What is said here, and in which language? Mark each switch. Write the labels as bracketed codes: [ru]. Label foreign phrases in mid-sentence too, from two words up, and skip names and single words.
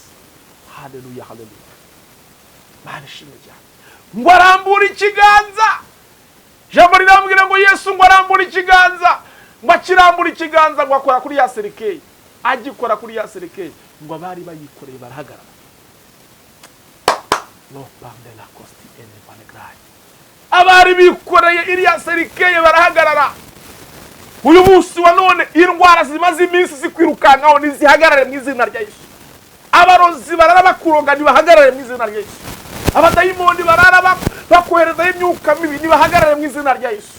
[rw] Haleluya, haleluya. Imana ishimwe cyane. Ngo arambura ikiganza. Jambo rirambwira ngo Yesu ngo arambura ikiganza, ngo akirambura ikiganza ngo akora kuri ya serikeye. Agikora kuri ya serikeye, ngo abari bayikoreye barahagarara. No pande la costi ene vanegrai. Abari bikoreye iriya serikeye barahagarara. Uyu munsi wa none indwara zimaze iminsi zikwirukankaho nizihagarare mu izina rya Yesu. Abarozi barara bakuronga nibahagarare mu izina rya Yesu. Abadayimoni barara bakohereza imyuka mibi nibahagarare mu izina rya Yesu.